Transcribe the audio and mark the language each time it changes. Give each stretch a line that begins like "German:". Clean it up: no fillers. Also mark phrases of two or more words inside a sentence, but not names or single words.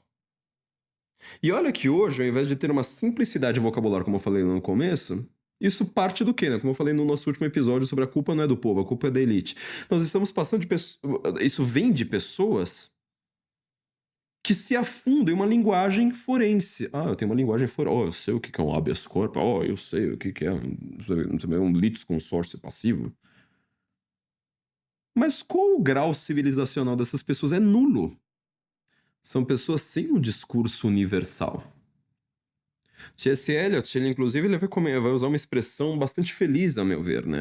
Portuguese: E olha que hoje, ao invés de ter uma simplicidade de vocabulário, como eu falei no começo, isso parte do quê, né? Como eu falei no nosso último episódio sobre a culpa não é do povo, a culpa é da elite. Nós estamos passando de pessoas... Isso vem de pessoas que se afundam em uma linguagem forense. Eu tenho uma linguagem forense. Eu sei o que é um
Latin: habeas corpus.
Portuguese: Eu sei o que é um litisconsórcio passivo. Mas qual o grau civilizacional dessas pessoas? É nulo. São pessoas sem um discurso universal. T.S. Eliot, ele inclusive ele vai usar uma expressão bastante feliz, a meu ver, né?